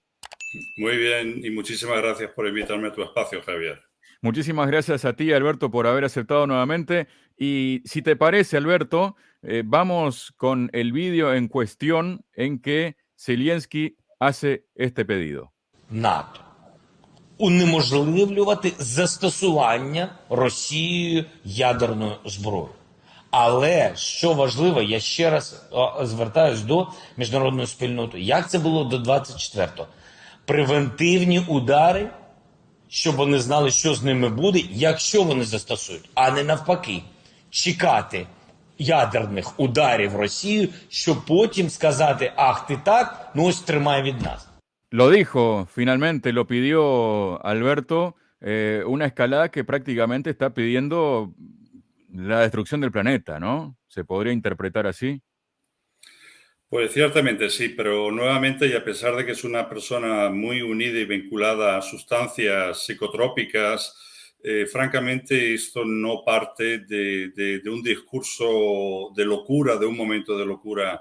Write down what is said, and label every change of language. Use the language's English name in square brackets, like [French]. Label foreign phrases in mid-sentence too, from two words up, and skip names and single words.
[Spanish] Muy bien y muchísimas gracias por invitarme a tu espacio, Javier. Muchísimas gracias a ti, Alberto, por haber aceptado nuevamente. Y si te parece, Alberto, vamos con el vídeo en cuestión en que Zelensky hace este pedido. [Ukrainian] НАТО унеможливлювати застосування Росією ядерної зброї. Але, що важливо, я ще раз звертаюсь до міжнародної спільноти. Як це було до 24-го? Превентивні удари, щоб вони знали, що з ними буде, якщо вони застосують, а не навпаки. Чекати ядерних ударів Росію, щоб потім сказати, ах, ти так, ну ось тримай від нас. [Spanish] Lo dijo, finalmente, lo pidió Alberto, una escalada que prácticamente está pidiendo la destrucción del planeta, ¿no? ¿Se podría interpretar así? Pues ciertamente sí, pero nuevamente, y a pesar de que es una persona muy unida y vinculada a sustancias psicotrópicas, francamente esto no parte de un discurso de locura, de un momento de locura.